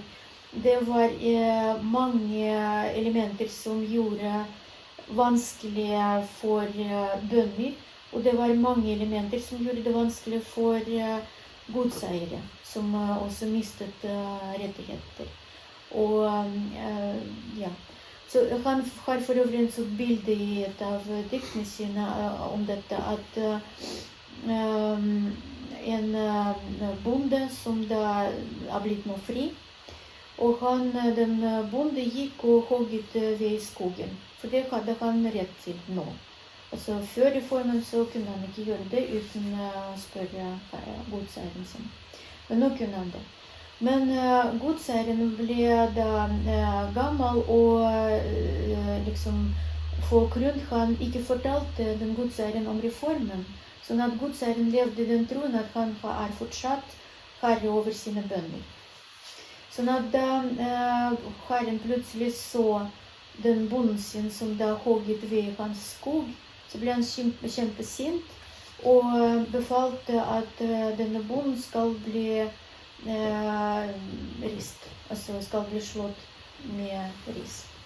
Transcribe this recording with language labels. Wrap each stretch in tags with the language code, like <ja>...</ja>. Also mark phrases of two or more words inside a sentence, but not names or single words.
<no>Det var mange elementer som gjorde vanskelig for bønder, og det var mange elementer som gjorde det vanskelig for godseiere, som også mistet rettigheter. Og ja, så han har for øvrig en sånn bilde i et av diktene sine om dette, at en bonde som da blitt nå fri,</no> <sv>Och den bonde gick och huggit ved i skogen. För det hade han rätt till nå. Alltså för reformen så kunde han inte göra det utan att spöra godsherren sin. Men nu kunde han det. Men godsherren blev da gammal och liksom</sv> <no>folk rundt han ikke fortalte den godsherren om reformen. Sånn at godsherren levde i den troen at han er fortsatt herre over sine bønder. Sånn at da herren plutselig så den bonden sin som da hogget ved i hans skog, så ble han kjempesint og befalte at denne bonden skal bli rist, altså skal bli slått med ris.</no>